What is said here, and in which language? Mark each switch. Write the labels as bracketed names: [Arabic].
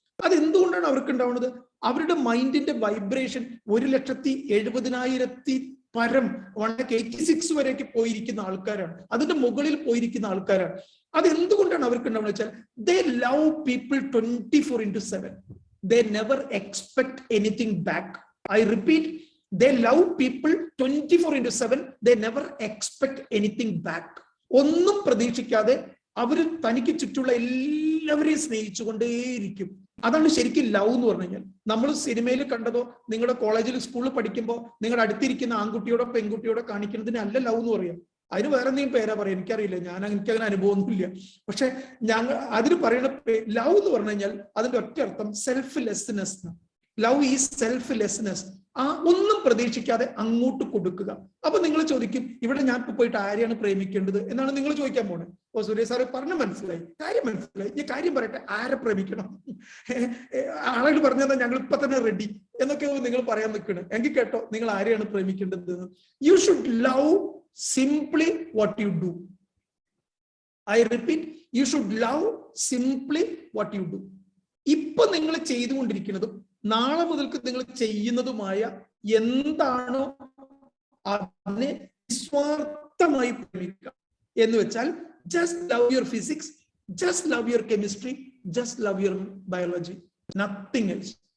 [Malayalam] അതെന്തുകൊണ്ടാണ് അവർക്ക് ഉണ്ടാവുന്നത്? അവരുടെ മൈൻഡിന്റെ വൈബ്രേഷൻ 1,70,000 പരം 186 വരെയൊക്കെ പോയിരിക്കുന്ന ആൾക്കാരാണ്. അതിന്റെ മുകളിൽ പോയിരിക്കുന്ന ആൾക്കാരാണ്. അതെന്തുകൊണ്ടാണ് അവർക്ക് ഉണ്ടാവുന്നത് വെച്ചാൽ [English] They love people 24/7. They never expect anything back. I repeat, they love people 24/7. They never expect anything back. [Malayalam] ഒന്നും പ്രതീക്ഷിക്കാതെ അവര് തനിക്ക് ചുറ്റുള്ള എല്ലാവരെയും സ്നേഹിച്ചുകൊണ്ടേയിരിക്കും. അതാണ് ശരിക്കും ലവ് എന്ന് പറഞ്ഞു കഴിഞ്ഞാൽ. നമ്മൾ സിനിമയിൽ കണ്ടതോ നിങ്ങളുടെ കോളേജിൽ സ്കൂളിൽ പഠിക്കുമ്പോൾ നിങ്ങളുടെ അടുത്തിരിക്കുന്ന ആൺകുട്ടിയോടോ പെൺകുട്ടിയോടോ കാണിക്കുന്നതിന് അല്ല ലവ് എന്ന് പറയാം. അതിന് വേറെ എന്തെങ്കിലും പേരാ പറയാം, എനിക്കറിയില്ല. എനിക്ക് അങ്ങനെ അനുഭവമൊന്നുമില്ല. പക്ഷെ അതിന് പറയുന്ന ലവ് എന്ന് പറഞ്ഞു കഴിഞ്ഞാൽ അതിന്റെ ഒറ്റ അർത്ഥം സെൽഫ്ലെസ്നെസ്. [English] Love is selflessness. [Malayalam] ഒന്നും പ്രതീക്ഷിക്കാതെ അങ്ങോട്ട് കൊടുക്കുക. അപ്പൊ നിങ്ങൾ ചോദിക്കും, ഇവിടെ ഞാൻ ഇപ്പൊ പോയിട്ട് ആരെയാണ് പ്രേമിക്കേണ്ടത് എന്നാണ് നിങ്ങൾ ചോദിക്കാൻ പോണത്. ഓ സൂര്യ സാറ് പറഞ്ഞ മനസ്സിലായി, കാര്യം മനസ്സിലായി. ഞാൻ കാര്യം പറയട്ടെ, ആരെ പ്രേമിക്കണം? ആളുകൾ പറഞ്ഞാൽ ഞങ്ങൾ ഇപ്പൊ തന്നെ റെഡി എന്നൊക്കെ നിങ്ങൾ പറയാൻ നിൽക്കണം. എങ്കിൽ കേട്ടോ, നിങ്ങൾ ആരെയാണ് പ്രേമിക്കേണ്ടത്? [English] You should love simply what you do. I repeat, you should love simply what you do. [Malayalam] ഇപ്പൊ നിങ്ങൾ ചെയ്തുകൊണ്ടിരിക്കുന്നതും നാളെ മുതൽക്ക് നിങ്ങൾ ചെയ്യുന്നതുമായ എന്താണോ അതിനെ നിസ്വാർത്ഥമായി പ്രേമിക്കുക. എന്ന് വെച്ചാൽ [English] Just love your physics, just love your chemistry, just love your biology, nothing else.